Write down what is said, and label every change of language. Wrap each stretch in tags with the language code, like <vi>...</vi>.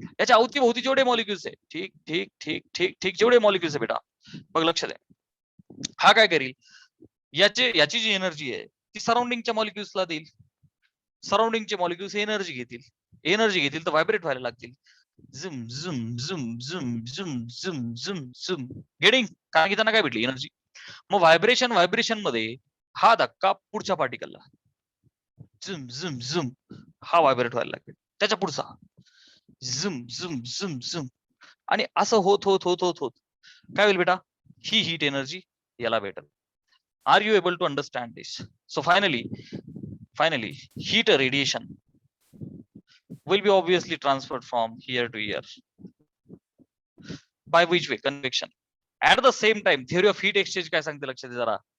<mr>याच्या अवतीभोवती जेवढे मॉलिक्युल्स आहे, ठीक ठीक ठीक ठीक ठीक जेवढे मॉलिक्युल्स आहे बेटा, बघ लक्ष द्या. हा काय करेल? याची जी एनर्जी आहे ती सराउंडिंगच्या मॉलिक्युल्सला देईल. सराउंडिंगचे मॉलिक्युल्स एनर्जी घेतील तर व्हायब्रेट व्हायला लागतील. झुम झुम झुम झुम झुम झुम झुम झुम.</mr> <en>Getting?</en> <mr>कारण की त्यांना काय भेटली? एनर्जी. मग व्हायब्रेशन मध्ये हा धक्का पुढच्या पार्टिकलला झुम झुम झुम हा व्हायब्रेट व्हायला लागेल. त्याच्या पुढचा झुम झुम झुम झुम आणि असं होत होत होत होत होत काय होईल बेटा? ही हीट एनर्जी याला भेटेल.</mr> <en>Are you able to understand this? So finally heat radiation will be obviously transferred from here to here. By which way? Convection. At the same time theory of heat exchange</en> <mr>काय सांगते लक्षात दे जरा.</mr>